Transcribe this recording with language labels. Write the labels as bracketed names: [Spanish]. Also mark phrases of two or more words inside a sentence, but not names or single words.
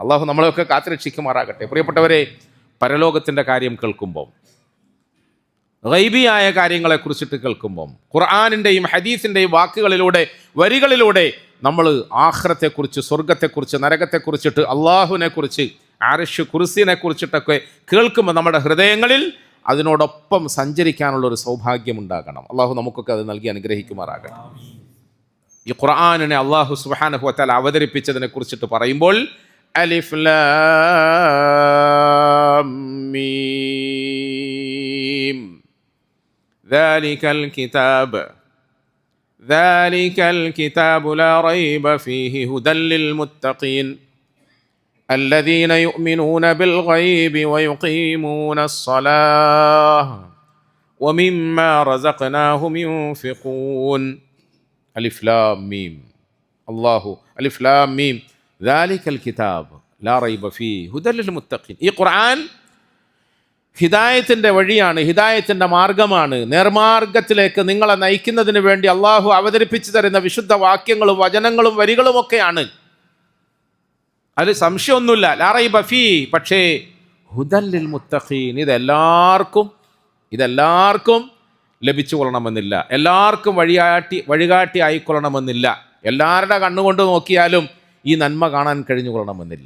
[Malayalam] അള്ളാഹു നമ്മളെയൊക്കെ കാത്തുരക്ഷിക്കുമാറാകട്ടെ. പ്രിയപ്പെട്ടവരെ, പരലോകത്തിൻ്റെ കാര്യം കേൾക്കുമ്പോൾ, ഗൈബിയായ കാര്യങ്ങളെക്കുറിച്ചിട്ട് കേൾക്കുമ്പം, ഖുർആനിൻ്റെയും ഹദീസിൻ്റെയും വാക്കുകളിലൂടെ, വരികളിലൂടെ നമ്മൾ ആഖിറത്തെക്കുറിച്ച്, സ്വർഗത്തെക്കുറിച്ച്, നരകത്തെക്കുറിച്ചിട്ട്, അള്ളാഹുവിനെക്കുറിച്ച്, അർശ് കുർസിനെ കുറിച്ചിട്ടൊക്കെ കേൾക്കുമ്പോൾ നമ്മുടെ ഹൃദയങ്ങളിൽ അതിനോടൊപ്പം സഞ്ചരിക്കാനുള്ളൊരു സൗഭാഗ്യമുണ്ടാകണം. അള്ളാഹു നമുക്കൊക്കെ അത് നൽകി അനുഗ്രഹിക്കുമാറാകണം. ഈ ഖുർആനിനെ അള്ളാഹു [Arabic] سبحانه وتعالى [Malayalam] അവതരിപ്പിച്ചതിനെ കുറിച്ചിട്ട് പറയുമ്പോൾ, അലിഫ് [Arabic] لام ميم ذلك الكتاب لا ريب فيه هدى للمتقين الذين يؤمنون بالغيب ويقيمون الصلاة ومما رزقناهم ينفقون. ألف لام ميم. الله ألف لام ميم ذلك الكتاب لا ريب فيه هدى للمتقين. [Malayalam] ഈ ഖുർആൻ ഹിദായത്തിൻ്റെ വഴിയാണ്, ഹിദായത്തിൻ്റെ മാർഗമാണ്. നേർമാർഗത്തിലേക്ക് നിങ്ങളെ നയിക്കുന്നതിന് വേണ്ടി അള്ളാഹു അവതരിപ്പിച്ചു തരുന്ന വിശുദ്ധ വാക്യങ്ങളും വചനങ്ങളും വരികളുമൊക്കെയാണ്. അതിൽ സംശയമൊന്നുമില്ല. [Arabic] لا ريب فيه. [Malayalam] പക്ഷേ [Arabic] هدى للمتقين, [Malayalam] ഇതെല്ലാവർക്കും ലഭിച്ചു കൊള്ളണമെന്നില്ല, എല്ലാവർക്കും വഴികാട്ടി ആയിക്കൊള്ളണമെന്നില്ല, എല്ലാവരുടെ കണ്ണുകൊണ്ട് നോക്കിയാലും ഈ നന്മ കാണാൻ കഴിഞ്ഞു കൊള്ളണമെന്നില്ല.